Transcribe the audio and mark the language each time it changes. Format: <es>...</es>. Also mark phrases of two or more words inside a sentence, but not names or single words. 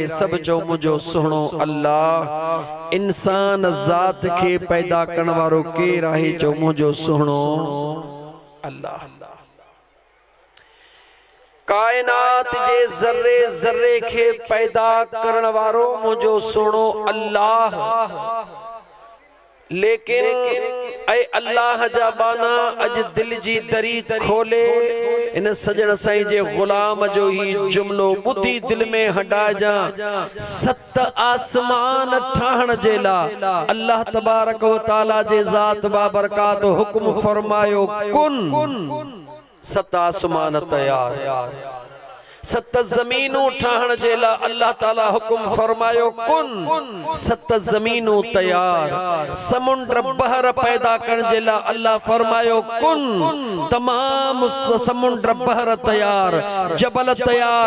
<sd>सब चओ मुंहिंजो सुहिणो अल्लाह। इंसान ज़ात खे पैदा करण वारो केर आहे? चओ मुंहिंजो सुहिणो अल्लाह। कायनात जे ज़र्रे ज़र्रे खे पैदा करण वारो मुंहिंजो सुहिणो अल्लाह। लेकिन ऐ अल्लाह जा बाना अज दिल जी दरी खोले इन सजण साईं जे गुलाम जो ही जुमलो ॿुधी दिल में हटाइजा। 7 आसमान ठाहण जे लाइ अल्लाह</sd> <ar>تبارك وتعالى</ar> <sd>जे ज़ात बाबरकात हुक्म फरमायो कुन। 7 आसमान तैयार। सत ज़मीनूं ठाहण जे लाइ अल्लाह ताला हुकुम फरमायो कुन, सत ज़मीनूं तैयार। समुंड बहर पैदा करण जे लाइ अल्लाह फरमायो कुन, तमाम समुंड बहर तैयार, जबल तैयार।</sd>